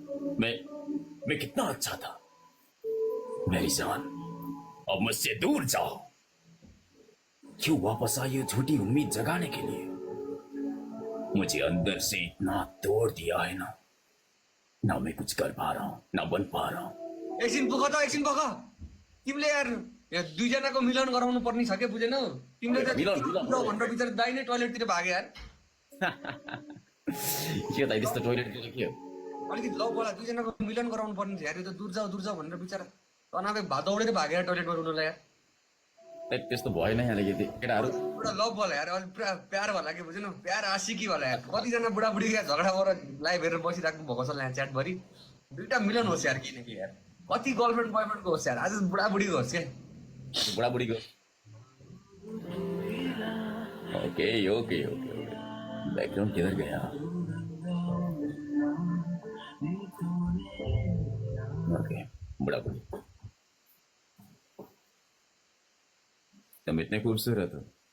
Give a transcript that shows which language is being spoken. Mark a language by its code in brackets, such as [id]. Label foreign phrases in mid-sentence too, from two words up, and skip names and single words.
[hi] मैं कितना अच्छा था मेरी जान, अब मुझसे दूर जाओ। क्यों वापस आई ये झूठी उम्मीद जगाने के लिए? मुझे अंदर से इतना तोड़ दिया है ना मैं कुछ कर पा रहा हूं ना बन पा रहा हूं। [ne] एकछिन पुग तिमीले यार यहाँ दुईजनाको मिलन गराउनु पर्ने छ के, बुझेनौ? तिमीले त घन्टा भित्र दाइ नै टोयलेटतिर भागे यार। के दाइ त्यस्तो टोयलेटतिर के हो? अलिकति लौ बोला, दुईजनाको मिलन गराउनु पर्ने थियो यार। यो त [hi] दूर जाऊ [ne] भनेर बिचारा तनावै दौडेर भागे यार टोयलेटमा रुनुलाई यार। त्यस्तो भएन अलिकति केटाहरू। एउटा लभ होला यार, अलिक पुरा प्यार होला कि, बुझेनौ? प्यार आशिकी होला यार। कतिजना बुढाबुढी क्या झगडा गरेर लाइभ हेरेर बसिराख्नु भएको छ यहाँ च्याटभरि। दुईटा मिलन होस् यार किनकि यार कति [en] girlfriend boyfriendको [ne] होस् यार, आज बुढाबुढीको होस् क्या। [hi] बुढाबुढीको [en] okay background [hi] किधर गया? ओके बुढ़ाबुढ़ी तुम इतने खूबसूरत हो।